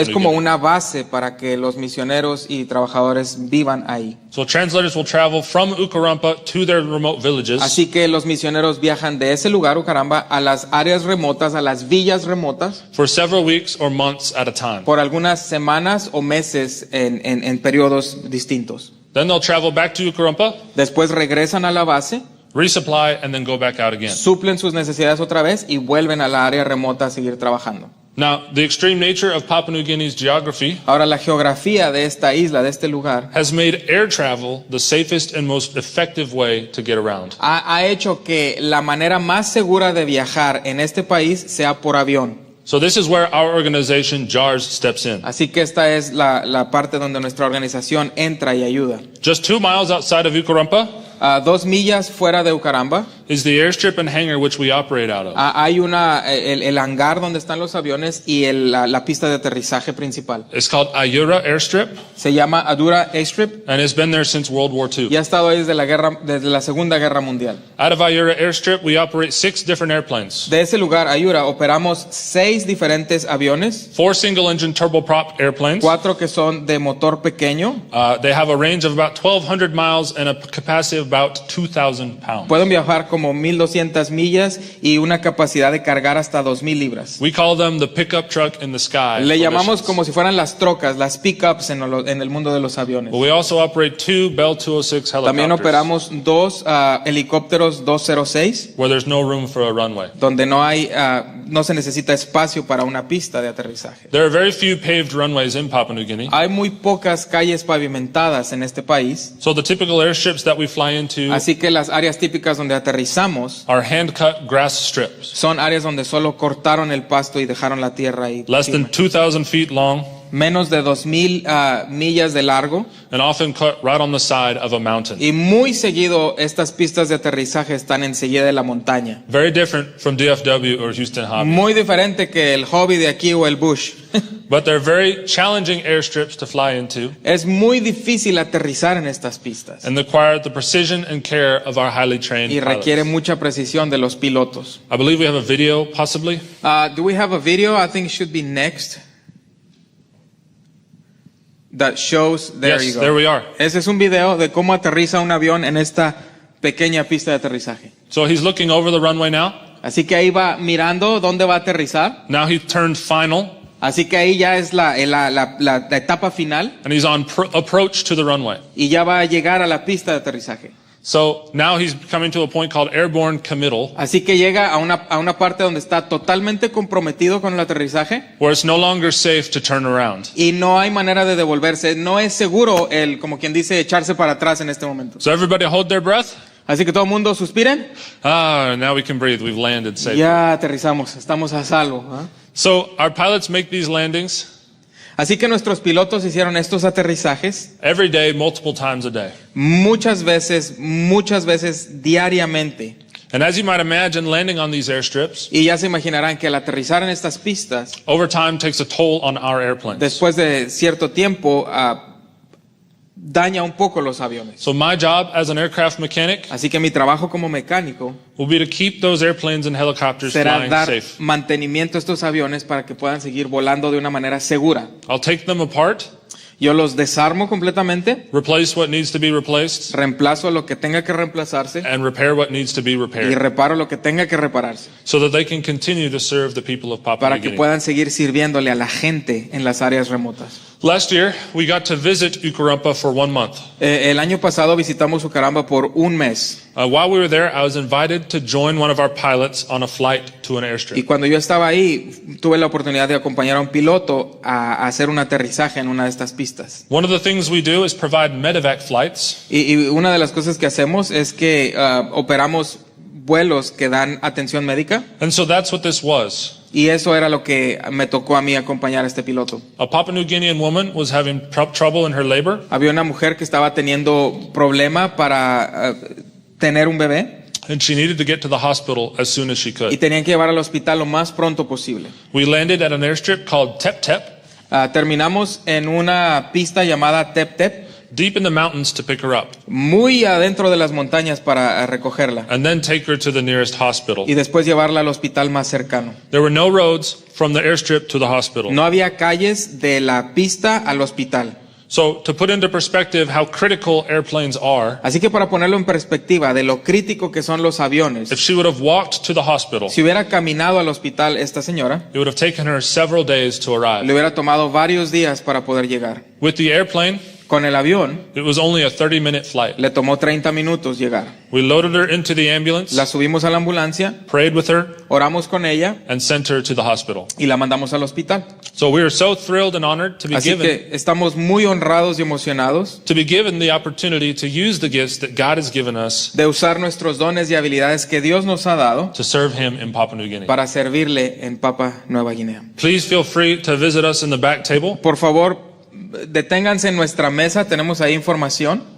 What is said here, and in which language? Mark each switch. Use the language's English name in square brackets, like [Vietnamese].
[Spanish] es [English] New [Spanish] como [English] Guinea. [Spanish] una base para que los misioneros y trabajadores vivan ahí. [English] So translators will travel from Ukarumpa to their remote villages [Spanish] Así que los misioneros viajan de ese lugar, Ucaramba, a las áreas remotas, a las villas remotas, [English] for several weeks or months at a time. [Spanish] por algunas semanas o meses en periodos distintos. [English] Then they'll travel back to Ukarumpa, [Spanish] Después regresan a la base, [English] resupply, and then go back out again. [Spanish] suplen sus necesidades otra vez y vuelven a la área remota a seguir trabajando. [English] Now, the extreme nature of Papua New Guinea's geography [Spanish] Ahora, la geografía de esta isla, de este lugar, [English] has made air travel the safest and most effective way to get around. [Spanish] ha hecho que la manera más segura de viajar en este país sea por avión. [English] So this is where our organization, JARS, steps in. [Spanish] Así que esta es la parte donde nuestra organización entra y ayuda. [English] Just 2 miles outside of Ukarumpa [Spanish] A 2 millas fuera de Ucaramba [English] is the airstrip and hangar which we operate out of. [Spanish] hay el hangar donde están los aviones y la pista de aterrizaje principal. [English] It's called Ayura Airstrip, [Spanish] Se llama Adura Airstrip [English] and it's been there since World War II. [Spanish] y ha estado ahí desde la Segunda Guerra Mundial. [English] Out of Ayura Airstrip, we operate 6 different airplanes. [Spanish] De ese lugar, Ayura, operamos 6 diferentes aviones, [English] 4 single-engine turboprop airplanes. [Spanish] 4 que son de motor pequeño. [English] They have a range of about 1,200 miles and a capacity of about 2,000 pounds. [Spanish] Pueden viajar como 1,200 millas y una capacidad de cargar hasta 2,000 libras. [English] We call them the pickup truck in the sky. [Spanish] Le [English] for [Spanish] llamamos [English] missions. [Spanish] como si fueran las trocas, las pickups en el mundo de los aviones. [English] But we also operate 2 Bell 206 [Spanish] También [English] helicopters [Spanish] operamos 2 helicópteros 206, [English] where there's no room for a runway. [Spanish] donde no se necesita espacio para una pista de aterrizaje. [English] There are very few paved runways in Papua New Guinea. [Spanish] Hay muy pocas calles pavimentadas en este país, [English] So the typical airships that we fly into [Spanish] así que las áreas típicas donde aterrizamos [English] are hand-cut grass strips, [Spanish] son áreas donde solo cortaron el pasto y dejaron la tierra ahí. [English] less than 2,000 feet long [Spanish] Menos de 2,000 millas de largo. [English] and often cut right on the side of a mountain. [Spanish] Y muy seguido estas pistas de aterrizaje están enseguida de la montaña. [English] Very different from DFW or Houston Hobby. [Spanish] Muy diferente que el Hobby de aquí o el Bush. [English] But they're very challenging airstrips to fly into [Spanish] Es muy difícil aterrizar en estas pistas [English] and require the precision and care of our highly trained [Spanish] y requiere [English] pilots. [Spanish] mucha precisión de los pilotos. [English] I believe we have a video, possibly. Do we have a video? I think it should be next. That shows, there Yes, you go. there we are. [Spanish] Ese es un video de cómo aterriza un avión en esta pequeña pista de aterrizaje. [English] So he's looking over the runway now. [Spanish] Así que ahí va mirando dónde va a aterrizar. [English] Now he turned final, [Spanish] Así que ahí ya es la etapa final [English] and he's on approach to the runway. [Spanish] y ya va a llegar a la pista de aterrizaje. [English] So now he's coming to a point called airborne committal, [Spanish] Así que llega a una parte donde está totalmente comprometido con el aterrizaje [English] where it's no longer safe to turn around. [Spanish] y no hay manera de devolverse. No es seguro como quien dice, echarse para atrás en este momento. [English] So everybody hold their breath. [Spanish] Así que todo el mundo suspiren. [English] Now we can breathe. We've landed safely. [Spanish] Ya aterrizamos, estamos a salvo. ¿Ah? [English] So our pilots make these landings [Spanish] Así que nuestros pilotos hicieron estos aterrizajes [English] every day, multiple times a day. [Spanish] muchas veces diariamente. [English] And as you might imagine, landing on these airstrips [Spanish] Y ya se imaginarán que el aterrizar en estas pistas, [English] over time takes a toll on our airplanes. [Spanish] después de cierto tiempo, daña un poco los aviones. [English] So my job as an aircraft mechanic [Spanish] Así que mi trabajo como mecánico [English] will be to keep those airplanes and helicopters [Spanish] será [English] flying [Spanish] dar [English] safe. [Spanish] mantenimiento a estos aviones para que puedan seguir volando de una manera segura. [English] I'll take them apart, [Spanish] Yo los desarmo completamente, [English] replace what needs to be replaced, [Spanish] reemplazo lo que tenga que reemplazarse [English] and repair what needs to be [Spanish] y [English] repaired, [Spanish] reparo lo que tenga que repararse [English] so that they can continue to serve the people of Papua [Spanish] para [English] New [Spanish] que [English] Guinea. [Spanish] puedan seguir sirviéndole a la gente en las áreas remotas. [English] Last year, we got to visit Ukarumpa for 1 month. [Spanish] El año pasado visitamos Ucaramba por un mes [English] While we were there, I was invited to join one of our pilots on a flight to an [Spanish] y [English] airstrip. [Spanish] cuando yo estaba ahí tuve la oportunidad de acompañar a un piloto a hacer un aterrizaje en una de estas pistas. [English] One of the things we do is provide medevac flights, [Spanish] Y una de las cosas que hacemos es que operamos vuelos que dan atención médica [English] and so that's what this was. [Spanish] y eso era lo que me tocó a mí acompañar a este piloto. [English] A Papua New Guinean woman was having trouble in her labor, [Spanish] Había una mujer que estaba teniendo problema para tener un bebé [English] and she needed to get to the hospital as soon as she [Spanish] y [English] could. [Spanish] tenían que llevar al hospital lo más pronto posible. [English] We landed at an airstrip called Tep Tep, [Spanish] Terminamos en una pista llamada Tep Tep, [English] deep in the mountains to pick her up, [Spanish] muy adentro de las montañas para recogerla [English] and then take her to the nearest hospital. [Spanish] y después llevarla al hospital más cercano. [English] There were no roads from the airstrip to the hospital. [Spanish] No había calles de la pista al hospital. [English] So to put into perspective how critical airplanes are, [Spanish] Así que para ponerlo en perspectiva de lo crítico que son los aviones, [English] if she would have walked to the hospital, [Spanish] si hubiera caminado al hospital esta señora, [English] it would have taken her several days to [Spanish] le [English] arrive. [Spanish] hubiera tomado varios días para poder llegar. [English] With the airplane, [Spanish] Con el avión [English] it was only a 30-minute flight. [Spanish] le tomó 30 minutos llegar. [English] We loaded her into the ambulance, [Spanish] La subimos a la ambulancia, [English] prayed with her, [Spanish] oramos con ella [English] and sent her to the hospital. [Spanish] y la mandamos al hospital. [English] So we are so thrilled and honored to be [Spanish] Así [English] given [Spanish] que estamos muy honrados y emocionados [English] the opportunity to use the gifts that God has given us [Spanish] de usar nuestros dones y habilidades que Dios nos ha dado [English] to serve Him in Papua New Guinea. [Spanish] para servirle en Papua Nueva Guinea. [English] Please feel free to visit us in the back table [Spanish] Por favor, deténganse en nuestra mesa, tenemos ahí información.